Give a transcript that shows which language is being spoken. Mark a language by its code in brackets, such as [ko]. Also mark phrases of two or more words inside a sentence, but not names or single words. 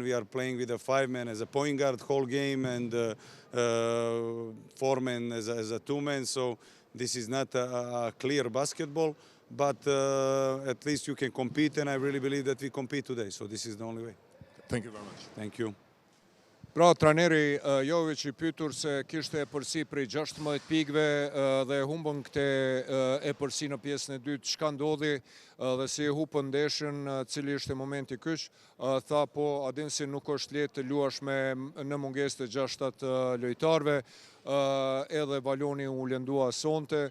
[en] We are playing with a 5-man as a point guard whole game, and 4-man as a 2-man, so this is not a clear basketball, but at least you can compete, and I really believe that we compete today, so this is the only way. Thank you very much. Thank you. [sq] Pra, trajneri Jovic i pyetur se kishte epërsi prej 16 pikëve dhe humbën këtë epërsi në pjesën e dytë, çka ndodhi dhe si e hupën ndeshjen, cili ishte momenti kyç. Tha, po, adin si nuk është lehtë të luash në mungesë të 6-7 lojtarëve, edhe Valioni u lëndua sonte.